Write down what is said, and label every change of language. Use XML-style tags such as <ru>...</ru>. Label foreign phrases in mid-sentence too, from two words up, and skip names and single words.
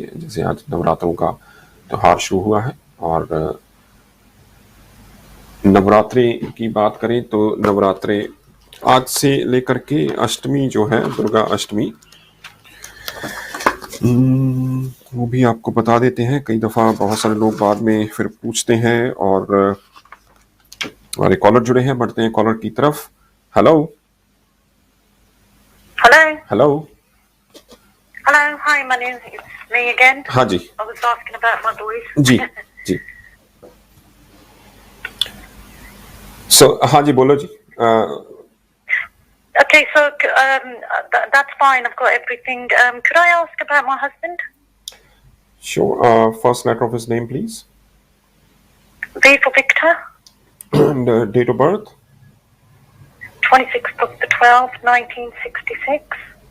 <hi>जैसे आज नवरात्रों का त्यौहार शुरू हुआ है, और नवरात्रि की बात करें तो नवरात्रे आज से लेकर के अष्टमी जो है, दुर्गा अष्टमी, वो भी आपको बता देते हैं। कई दफ़ा बहुत सारे लोग बाद में फिर पूछते हैं, और हमारे कॉलर जुड़े हैं, बढ़ते हैं कॉलर की तरफ। हेलो हेलो हेलो</hi> <en>hello, hi Manu, it's me again.</en> <hi>हाँ जी,</hi> <en>I was asking about my boys.</en> <hi>जी जी। हाँ जी, बोलो जी।</hi> <en>Okay, so that's fine. I've got everything. Could I ask about my husband? Sure. First letter of his name, please. V for Victor. And date of birth? 26th of the 12th, 1966.</en>